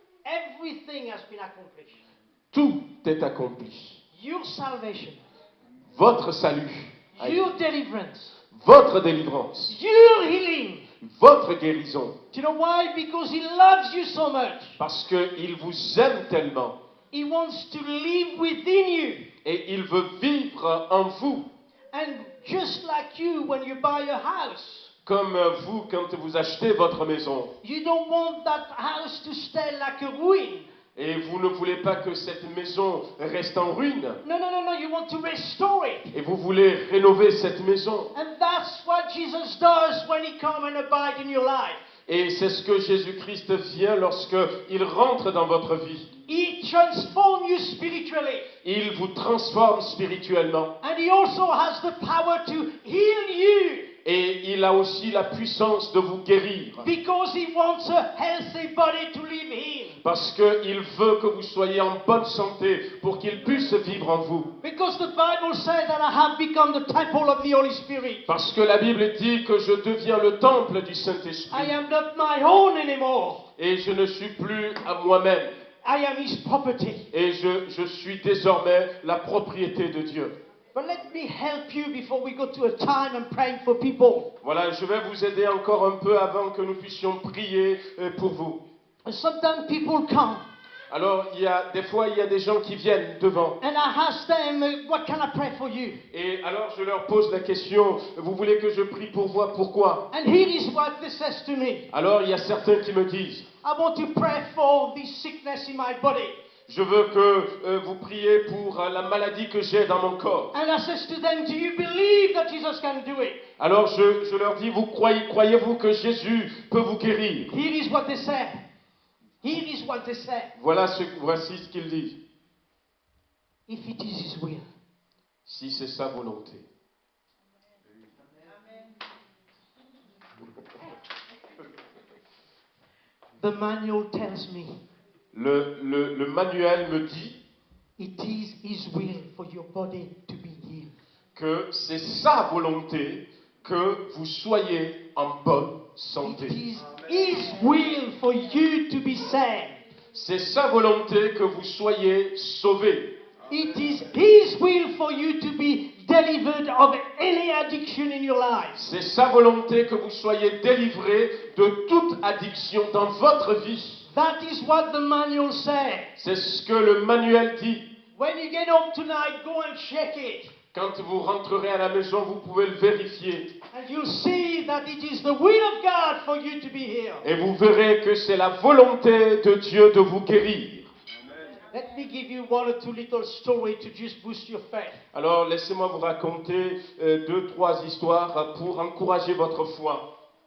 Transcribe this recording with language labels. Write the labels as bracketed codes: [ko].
[en] Everything has been accomplished. [fr] Tout est accompli. [en] Your salvation, [fr] Votre salut, [en] your deliverance, [fr] votre délivrance, [en] your healing. [fr] votre guérison. [en] Do you know why? Because He loves you so much. [fr] Parce qu'il vous aime tellement [en] He wants to live within you. [fr] et il veut vivre en vous. [en] And just like you when you buy a house, [fr] Comme vous, quand vous achetez votre maison, [en] you don't want that house to stay like a ruin. [fr] et vous ne voulez pas que cette maison reste en ruine, [en] No, no, no, no. You want to restore it. [fr] et vous voulez rénover cette maison. [en] And that's what Jesus does when He comes and abides in your life. [fr] Et c'est ce que Jésus-Christ vient lorsqu'il rentre dans votre vie. [en] He transforms you spiritually. [fr] Il vous transforme spirituellement. [en] And He also has the power to heal you. [fr] Et il a aussi la puissance de vous guérir. [en] Because He wants a healthy body to live in. [fr] Parce qu'il veut que vous soyez en bonne santé pour qu'il puisse vivre en vous. [en] Because the Bible says that I have become the temple of the Holy Spirit. [fr] Parce que la Bible dit que je deviens le temple du [en] I [fr] Saint-Esprit. [en] am not my own anymore. [fr] Et je ne suis plus à moi-même. [en] I am His property. [fr] Et je suis désormais la propriété de Dieu. [en] But let me help you before we go to a time and praying for people. [fr] Voilà, je vais vous aider encore un peu avant que nous puissions prier pour vous. [en] And sometimes people come [fr] Alors, des fois, il y a des gens qui viennent devant. [en] and I ask them, what can I pray for you? [fr] Et alors, je leur pose la question, vous voulez que je prie pour vous, pourquoi? [en] And here is what they says to me. [fr] Alors, il y a certains qui me disent, [en] I want to pray for this sickness in my body. [fr] je veux que vous priez pour la maladie que j'ai dans mon corps. [en] And I says to them, do you believe that Jesus can do it? [fr] Alors, je leur dis, croyez-vous que Jésus peut vous guérir? [en] Here is what they say. Here is what they say. [fr] Voici ce qu'ils disent. [en] If it is His will. [fr] Si c'est sa volonté. [en] The manual tells me [fr] Le manuel me dit [en] it is His will for your body to be healed. [fr] que c'est sa volonté que vous soyez en bonne [en] It [fr] santé. [en] is His will for you to be saved. [fr] C'est sa volonté que vous soyez sauvés. [en] It is His will for you to be delivered of any addiction in your life. [fr] C'est sa volonté que vous soyez délivrés de toute addiction dans votre vie. [en] That is what the manual says. [fr] C'est ce que le manuel dit. [en] When you get home tonight, go and check it. [fr] Quand vous rentrerez à la maison, vous pouvez le vérifier. [en] And you'll see that it is the will of God for you to be healed. [fr] Et vous verrez que c'est la volonté de Dieu de vous guérir. [en] Let me give you one or two little stories to just boost your faith. [fr] Alors, laissez-moi vous raconter 2-3 histoires pour encourager votre foi.